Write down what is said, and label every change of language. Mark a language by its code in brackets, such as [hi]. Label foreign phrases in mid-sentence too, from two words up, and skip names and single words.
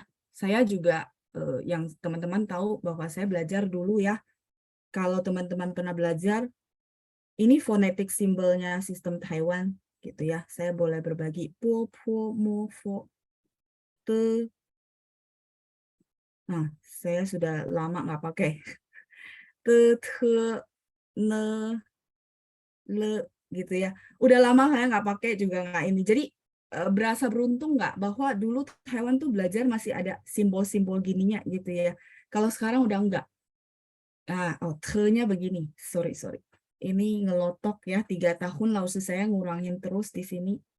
[id] Saya juga yang teman-teman tahu bahwa saya belajar dulu ya. Kalau teman-teman pernah belajar, ini fonetik simbolnya sistem Taiwan gitu ya. Saya boleh berbagi [zh] po, po, mo, fo, te. [id] Nah, saya sudah lama nggak pakai [zh] te, te, ne, le [id] gitu ya. Udah lama saya nggak pakai juga nggak ini. Jadi berasa beruntung nggak bahwa dulu Taiwan tuh belajar masih ada simbol-simbol gininya gitu ya. Kalau sekarang udah enggak. Ah, oh, te-nya begini. Sorry. Ini ngelotok ya, 3 tahun lalu saya ngurangin terus di sini.